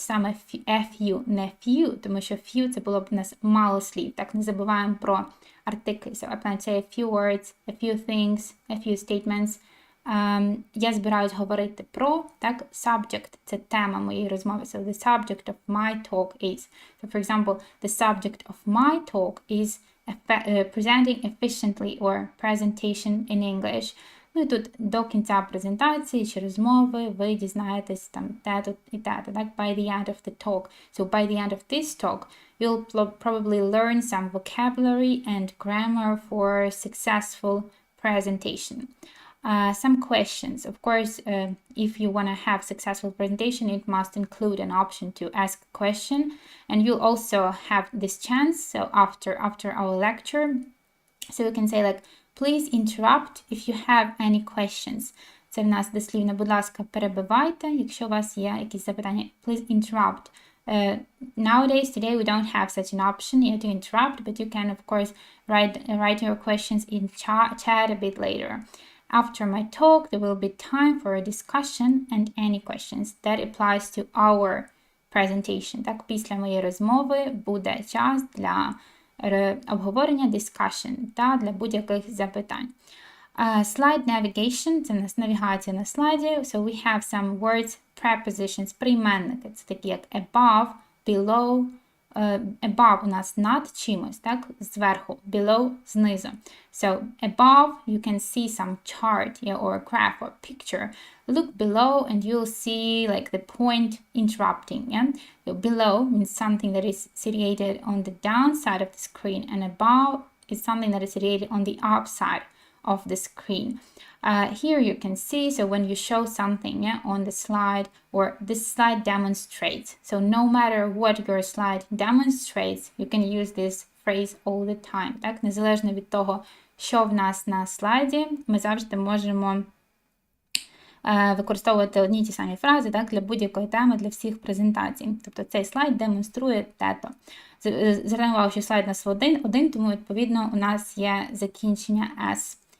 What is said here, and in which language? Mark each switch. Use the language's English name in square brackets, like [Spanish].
[Ukrainian] Саме a few, не few, тому що few це було б у нас мало слів. Так, не забуваємо про артиклі. [English] So I plan to say a few words, a few things, a few statements. [Ukrainian] Я збираюсь говорити про, так, subject, це тема моєї розмови. [English] So the subject of my talk is. So for example, the subject of my talk is presenting efficiently or presentation in English. [Ukrainian] Ну і тут до кінця презентації чи розмови ви дізнаєтесь там те-то і те-то, так, [English] by the end of the talk. So by the end of this talk, you'll probably learn some vocabulary and grammar for successful presentation. Some questions. Of course, if you want to have successful presentation, it must include an option to ask a question. And you'll also have this chance, so after our lecture, so you can say like, please interrupt if you have any questions. [Ukrainian] Це в нас дослівно, будь ласка, перебивайте, якщо у вас є якісь запитання. [English] Please interrupt. Nowadays, today, we don't have such an option yet to interrupt, but you can, of course, write your questions in chat a bit later. After my talk, there will be time for a discussion and any questions. That applies to our presentation. [Ukrainian] Так, після моєї розмови буде час для обговорення, discussion, та для будь-яких запитань. Slide navigation – це у нас навігація на слайді. [English] So we have some words, prepositions, прийменники. [Ukrainian] Це такі як above, below. Above у нас над чимось, так, зверху, below – знизу. [English] So above you can see some chart, yeah, or a graph or picture. Look below and you'll see like the point interrupting, yeah. So below means something that is situated on the downside of the screen, and above is something that is situated on the upside of the screen. Here you can see, so when you show something, yeah, on the slide, or this slide demonstrates. So no matter what your slide demonstrates, you can use this phrase all the time. [Ukrainian] Так, незалежно від того, що в нас на слайді, ми завжди можемо використовувати одні й ті самі фрази, так, для будь-якої теми, для всіх презентацій. Тобто цей слайд демонструє те-то. Звернемо увагу, що слайд у нас один, тому, відповідно, у нас є закінчення S.